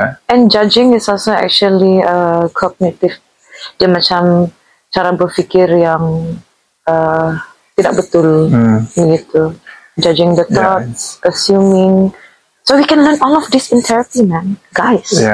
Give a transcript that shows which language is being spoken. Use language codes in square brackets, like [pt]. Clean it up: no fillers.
[en] And judging is also actually cognitive. [ms] Dia macam cara berfikir yang tidak betul, begitu. [en] Judging the thoughts, assuming. So we can learn all of this in therapy, man, guys.